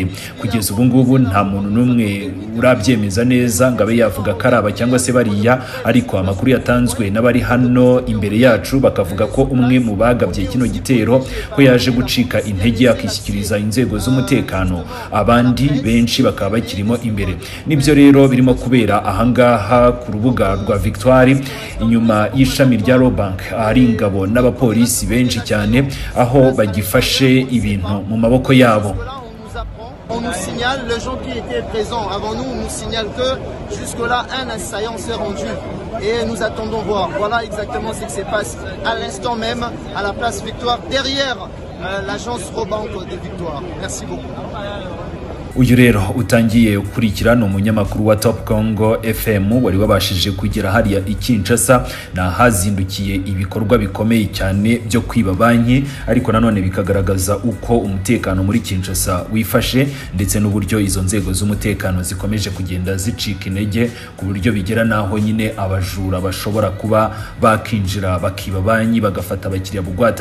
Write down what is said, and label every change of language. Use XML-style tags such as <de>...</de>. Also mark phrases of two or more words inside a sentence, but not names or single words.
<rw>Kugeza ubu ngubu nta muntu n'umwe urabyemeza neza ngo abe yavuga karaba cyangwa se bariya, ariko amakuru yatanzwe n'abari hano imbere yacu bakavuga ko umwe mu bagabye kino gitero ko yaje gucika intege akishyikiriza inzego z'umutekano, abandi benshi bakaba bakirimo imbere. Nibyo rero birimo kubera ahangaha ku rubuga rwa Victoire inyuma y'ishami rya Law Bank, ahari ingabo n'abapolisi benshi cyane aho bagifashe ibintu mu maboko yabo.</rw> <fr>On nous signale, les gens qui étaient présents avant nous nous signalent que jusque-là, un assaillant s'est rendu et nous attendons voir. Voilà exactement ce qui se passe à l'instant même à la place Victoire, derrière l'agence Robank de Victoire. Merci beaucoup.</fr> <rw>Uyu rero utangiye ukurikira ni umunyamakuru wa Top Congo FM wari wabashije kugera hariya i Kinshasa, na hazindukiye ibikorwa bikomeye cyane byo kwiba banki, ariko nanone bikagaragaza uko umutekano muri Kinshasa wifashe, ndetse n'uburyo izo nzego z'umutekano zikomeje kugenda zicika intege ku buryo bigera naho nyine abajura bashobora kuba bakinjira bakiba banki bagafata abakiriya bugwate.</rw>